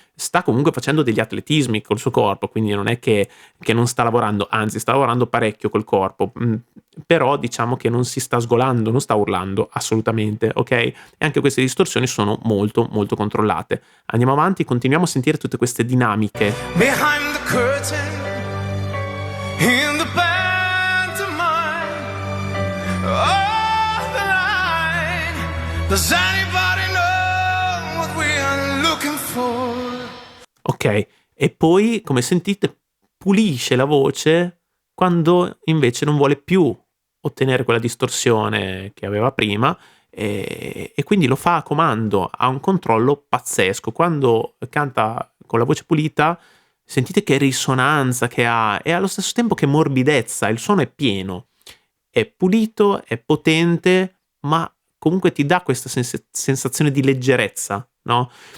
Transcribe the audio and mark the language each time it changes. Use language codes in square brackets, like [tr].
[it] Sta comunque facendo degli atletismi col suo corpo, quindi non è che non sta lavorando, anzi sta lavorando parecchio col corpo, però diciamo che non si sta sgolando, non sta urlando assolutamente, ok? E anche queste distorsioni sono molto molto controllate. Andiamo avanti, continuiamo a sentire tutte queste dinamiche. [en] Behind the curtain, in the pantomime, off the line, does anybody know what we are looking for? [it] Ok, e poi, come sentite, pulisce la voce quando invece non vuole più ottenere quella distorsione che aveva prima e quindi lo fa a comando, ha un controllo pazzesco. Quando canta con la voce pulita sentite che risonanza che ha e allo stesso tempo che morbidezza, il suono è pieno, è pulito, è potente, ma comunque ti dà questa sensazione di leggerezza, no?